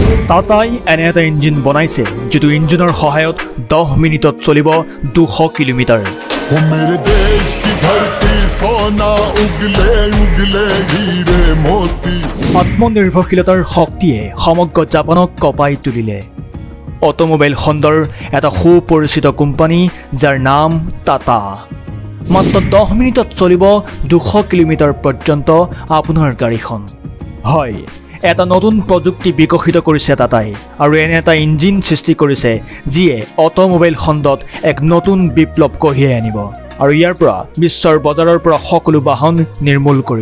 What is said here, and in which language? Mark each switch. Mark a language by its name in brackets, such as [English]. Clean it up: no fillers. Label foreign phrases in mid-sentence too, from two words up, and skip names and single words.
[Assamese] টাটাই এনে এটা ইঞ্জিন বনাইছে যেটো ইঞ্জিনৰ সহায়ত 10 মিনিটত চলিব 200 কিলোমিটাৰ। [Hindi] मेरे देश की धरती सोना उगले उगले हीरे मोती। [Assamese] আত্মনিৰ্ভৰশীলতাৰ শক্তিয়ে সমগ্ৰ জাপানক কপাই তুলিলে। অটোমোবাইল খণ্ডৰ এটা সুপৰিচিত কোম্পানী যাৰ নাম টাটা। মাত্ৰ 10 মিনিটত চলিব 200 কিলোমিটাৰ পৰ্যন্ত আপোনাৰ গাড়ীখন। হয়, এটা নতুন প্ৰযুক্তি বিকশিত কৰিছে টাটাই আৰু এনে এটা ইঞ্জিন সৃষ্টি কৰিছে যিয়ে অটোমোবাইল খণ্ডত এক নতুন বিপ্লৱ কঢ়িয়াই আনিব আৰু ইয়াৰ পৰা বিশ্বৰ বজাৰৰ পৰা সকলো বাহন নিৰ্মূল কৰিব।